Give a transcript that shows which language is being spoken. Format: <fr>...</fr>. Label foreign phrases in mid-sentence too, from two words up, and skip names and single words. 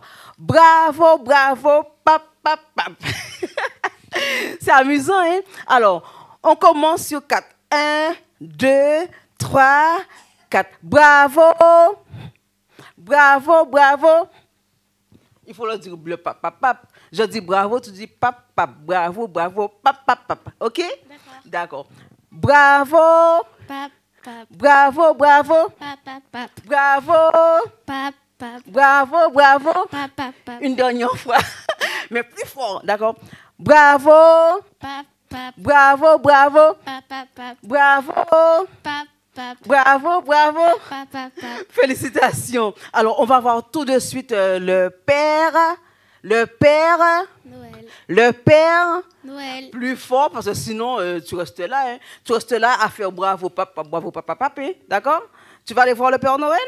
<fr>Bravo, bravo, pap, pap, pap. C'est amusant, hein? Alors, on commence sur 4. 1, 2, 3, 4. Bravo! Bravo, bravo. Il faut le dire le pap, pap, pap. Je dis bravo, tu dis pap, pap. Bravo, bravo, pap, pap, pap. OK? D'accord. Bravo. Pap, pap. Bravo, bravo. Pap, pap, pap. Bravo. Pap, pap. Bravo, bravo. Pap, pap, pap. Une dernière fois. Mais plus fort, d'accord? Bravo. Pap, pap. Bravo, bravo. Pap, pap, pap. Bravo. Pap, pap. Bravo, bravo. Pap, pap, pap. Félicitations. Alors, on va voir tout de suite le père. Le père. Noël. Le père. Noël. Plus fort, parce que sinon, tu restes là. Hein. Tu restes là à faire bravo, papa, bravo, papa, papi. D'accord? Tu vas aller voir le Père Noël?</fr>